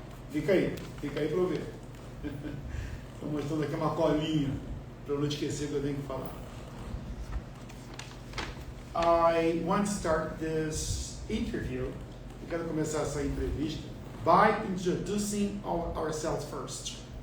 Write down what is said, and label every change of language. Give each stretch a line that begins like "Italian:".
Portuguese: Fica aí para eu ver. Estou mostrando aqui uma colinha para eu não esquecer que eu tenho que falar.
English: I want to start this interview.
Portuguese: Eu quero começar essa entrevista
English: by introducing ourselves first.